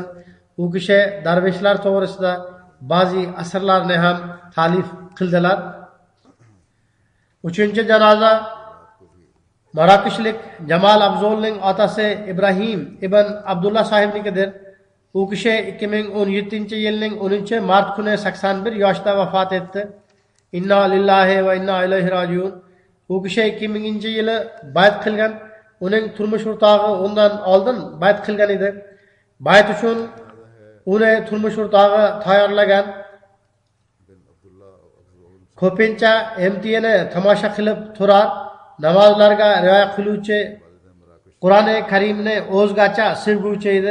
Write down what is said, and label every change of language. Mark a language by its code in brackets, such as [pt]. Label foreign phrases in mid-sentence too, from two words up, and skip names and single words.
[uz] U kishi darveshlar to'g'risida ba'zi asarlarni ham ta'lif qildilar. 3-janoza Marokishlik Jamal Abzolning otasi Ibrahim ibn Abdullah sohibnikidir. U kishi 2017-yilning 10-mart kuni 81 yoshda vafot etdi. [ar] إنا لله وإنا إليه راجعون. [uz] U kishi 2000-yili bayt qilgan. Uning turmush o'rtog'i undan oldin bayt qilgan edi. Bayt uchun uni turmush o'rtog'i tayyorlagan. Ko'pincha MTni tomosha qilib turar, namozlarga rioya qiluvchi, Qur'oni Karimni o'zgacha sevuvchi edi.